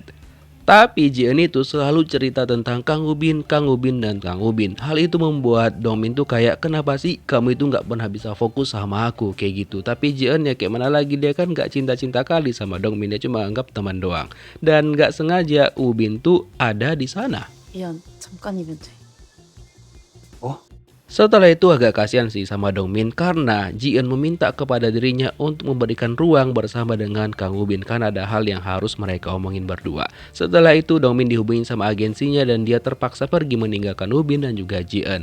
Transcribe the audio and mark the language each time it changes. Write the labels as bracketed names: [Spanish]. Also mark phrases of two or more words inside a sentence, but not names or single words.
[Indonesian] Tapi Ji-eun itu selalu cerita tentang Kang Woo-bin, dan Kang Woo-bin. Hal itu membuat Dongmin tuh kayak, kenapa sih kamu itu nggak pernah bisa fokus sama aku kayak gitu. Tapi Ji-eun ya kayak mana lagi, dia kan nggak cinta-cinta kali sama Dongmin, dia cuma anggap teman doang. Dan nggak sengaja Woo-bin tuh ada di sana. [Korean] 미안, 잠깐 이벤트. [Indonesian] Setelah itu agak kasihan sih sama Dongmin karena Ji-eun meminta kepada dirinya untuk memberikan ruang bersama dengan Kang Woo-bin karena ada hal yang harus mereka omongin berdua. Setelah itu Dongmin dihubungin sama agensinya dan dia terpaksa pergi meninggalkan Woo-bin dan juga Ji-eun.